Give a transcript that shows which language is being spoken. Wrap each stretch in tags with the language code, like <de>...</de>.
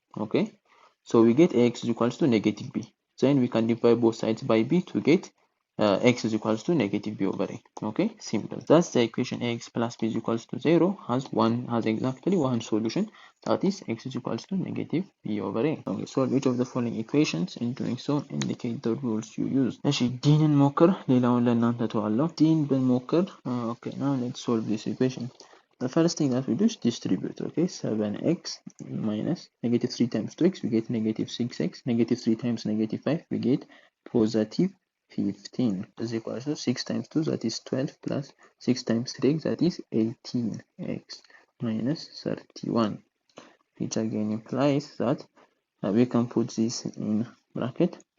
<en>Okay, so we get ax is equals to negative b. Then we can divide both sides by b to get x is equals to negative b over a. Okay, simple. Thus the equation ax plus b is equals to 0 has exactly one solution, that is x is equals to negative b over a. Okay, solve each of the following equations. In doing so, indicate the rules you use.</en> <am>እሺ ዲንን ሞክር ሌላውን ለእናንተ ተዋለሁ። ዲን ብንሞክር</am> <en>okay, now let's solve this equation. The first thing that we do is distribute. Okay, 7x minus negative 3 times 2x, we get negative 6x. Negative 3 times negative 5, we get positive 15 is equals to 6 times 2, that is 12, plus 6 times 3x, that is 18x minus 31, which again implies that we can put this in bracket.</en>